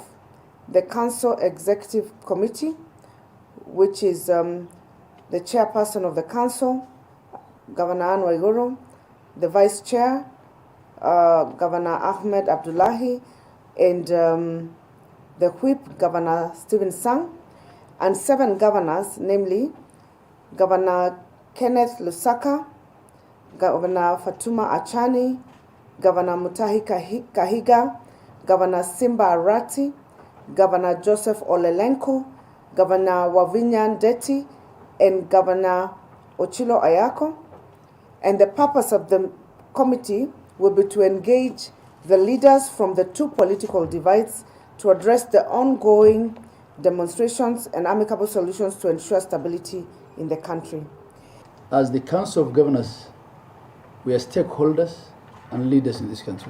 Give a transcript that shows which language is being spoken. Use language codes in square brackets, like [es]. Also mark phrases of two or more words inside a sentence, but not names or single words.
[en] the Council Executive Committee, which is the chairperson of the Council, Governor Anne Waiguru, the Vice Chair, Governor Ahmed Abdullahi, and the Whip, Governor Stephen Sang, and 7 governors, namely Governor Kenneth Lusaka, Governor Fatuma Achani, Governor Mutahi Kahiga, Governor Simba Arati, Governor Joseph Olelenko, Governor Wavinya Ndeti, and Governor Ochilo Ayako. And the purpose of the committee will be to engage the leaders from the two political divides to address the ongoing demonstrations and amicable solutions to ensure stability in the country. As the Council of Governors, we are stakeholders and leaders in this country.